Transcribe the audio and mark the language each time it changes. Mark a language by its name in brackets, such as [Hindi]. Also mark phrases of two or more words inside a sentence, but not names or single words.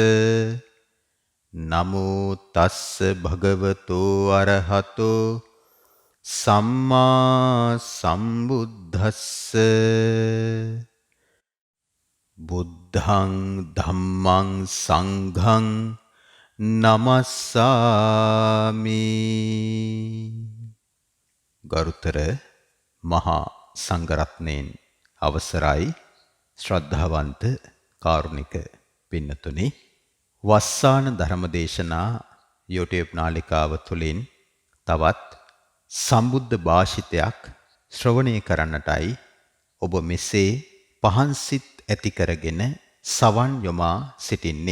[Pali] නමෝ තස්ස භගවතෝ අරහතෝ සම්මා සම්බුද්දස්ස. බුද්ධං ධම්මං සංඝං නමස්සාමි. [Sinhala] ගරුතර මහා සංඝරත්නයන් අවසරයි. ශ්‍රද්ධාවන්ත කාරුණික පින්නතුනි, වස්සාන ධර්මදේශනා YouTube නාලිකාව තුළින් තවත් සම්බුද්ධ භාෂිතයක් ශ්‍රවණය කරන්නටයි ඔබ මෙසේ පහන්සිත් ඇති කරගෙන සවන් යොමා සිටින්නේ.